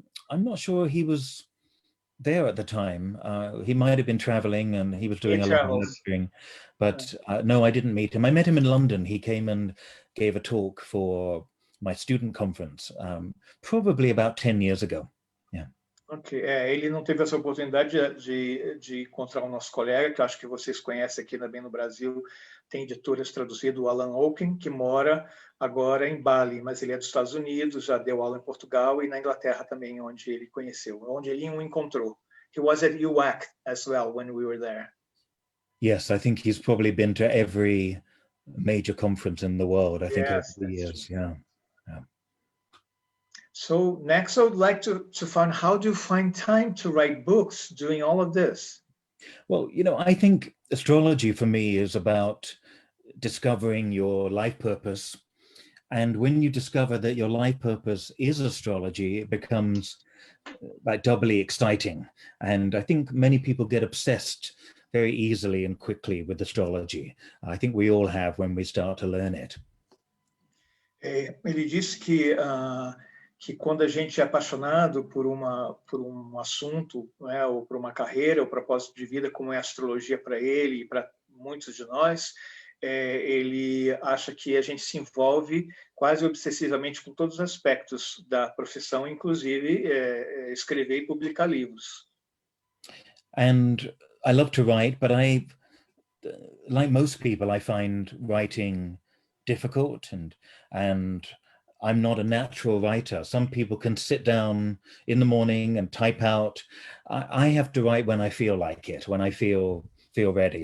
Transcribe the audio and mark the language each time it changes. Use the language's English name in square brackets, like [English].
[English] I'm not sure he was there at the time. He might have been traveling, and he was doing a lot of lecturing, but no, I didn't meet him. I met him in London. He came and gave a talk for my student conference, probably about 10 years ago. Yeah. [Portuguese] Ok, ele não teve essa oportunidade de encontrar o nosso colega, que eu acho que vocês conhecem aqui também no Brasil, tem editoras traduzido, o Alan Oken, que mora agora em Bali, mas ele é dos Estados Unidos, já deu aula em Portugal e na Inglaterra também, onde ele conheceu, onde ele o encontrou. [English] He was at UAC as well when we were there. Yes, I think he's probably been to every major conference in the world, I think, over the years. Yeah. So next, I would like to find, how do you find time to write books doing all of this? Well, I think astrology for me is about discovering your life purpose. And when you discover that your life purpose is astrology, it becomes like doubly exciting. And I think many people get obsessed very easily and quickly with astrology. I think we all have when we start to learn it. [Portuguese] Ele disse que quando a gente é apaixonado por um assunto, né, ou por uma carreira, ou propósito de vida, como é a astrologia para ele e para muitos de nós, ele acha que a gente se envolve quase obsessivamente com todos os aspectos da profissão, inclusive escrever e publicar livros. [English] And I love to write, but like most people, I find writing difficult, and I'm not a natural writer. Some people can sit down in the morning and type out. I have to write when I feel like it, when I feel ready.